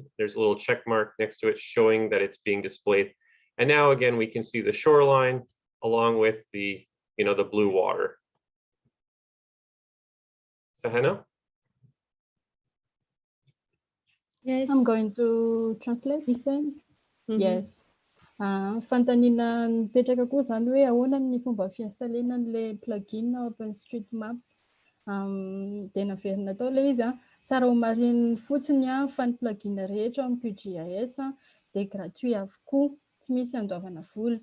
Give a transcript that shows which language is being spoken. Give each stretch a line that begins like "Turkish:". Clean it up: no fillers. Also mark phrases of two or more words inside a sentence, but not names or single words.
English: There's a little check mark next to it showing that it's being displayed. And now again, we can see the shoreline along with the, the blue water. Sahana? Yes. I'm going to translate the same. Yes.
Malagasy: Fantanina nipetraka koa zany hoe ahoana ny fomba fiinstalena le plugin OpenStreetMap. Dia naverina tao le izy tsara ho mariny fotsiny fa ny plugin rehetra amin'ny QGIS dia gratuit avokoa, tsy misy andovana vola.